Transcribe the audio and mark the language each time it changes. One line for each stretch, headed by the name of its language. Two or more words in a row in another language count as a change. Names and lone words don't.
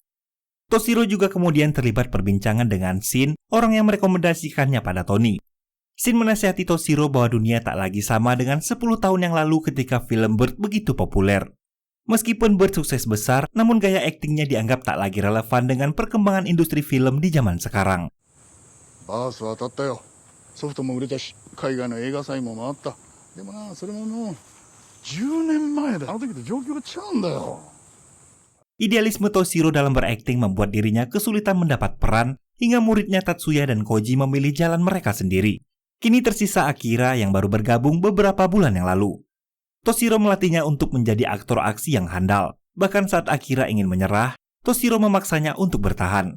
Indonesian: Toshiro juga kemudian terlibat perbincangan dengan Shin, orang yang merekomendasikannya pada Tony. Shin menasihati Toshiro bahwa dunia tak lagi sama dengan 10 tahun yang lalu ketika film Bird begitu populer. Meskipun Bird sukses besar, namun gaya aktingnya dianggap tak lagi relevan dengan perkembangan industri film di zaman sekarang.
Japanese: ソフトも売れたし、海外の映画祭も回った。でもな、それももう10年前だ。あの時と状況が違うんだよ。
Indonesian: Idealisme Toshiro dalam berakting membuat dirinya kesulitan mendapat peran hingga muridnya Tatsuya dan Koji memilih jalan mereka sendiri. Kini tersisa Akira yang baru bergabung beberapa bulan yang lalu. Toshiro melatihnya untuk menjadi aktor aksi yang handal. Bahkan saat Akira ingin menyerah, Toshiro memaksanya untuk bertahan.